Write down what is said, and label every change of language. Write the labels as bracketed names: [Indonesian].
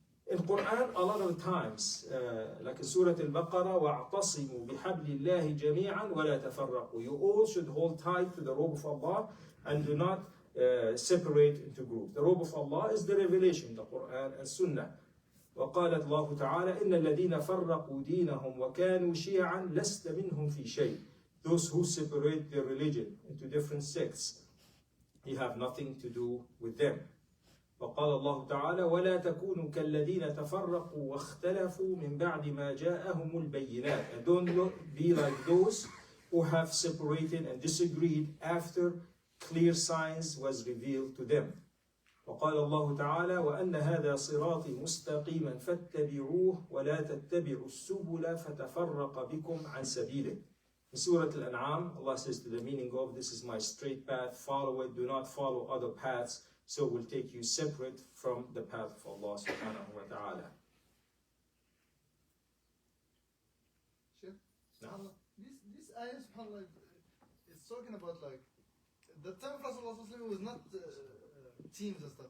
[English] In Quran, a lot of times, like in Surah Al-Baqarah, [Arabic] وَاعْتَصِمُوا بِحَبْلِ اللَّهِ جَمِيعًا وَلَا تَفَرَّقُوا. [English] You all should hold tight to the rope of Allah and do not separate into groups. The rope of Allah is the revelation, the Quran and Sunnah. [Arabic] وقالت الله تعالى إن الذين فرقوا دينهم وكانوا شيعا لست منهم في شيء. [English] Those who separate their religion into different sects, you have nothing to do with them. [Arabic] وقال الله تعالى ولا تكونوا كالذين تفرقوا واختلفوا من بعد ما جاءهم البينات. [English] And don't be like those who have separated and disagreed after clear signs was revealed to them. [Arabic] وقال الله تعالى وأن هذا صراطي مستقيما فاتبعوه ولا تتبعوا السبل فتفرق بكم عن سبيله. [English] In Surah Al-An'am, Allah says to the meaning of this is my straight path, follow it, do not follow other paths, so it will take you separate from the path of Allah subhanahu wa ta'ala. Sure. No. This ayah, subhanAllah, is talking about like the time of Rasulullah was not teams and stuff.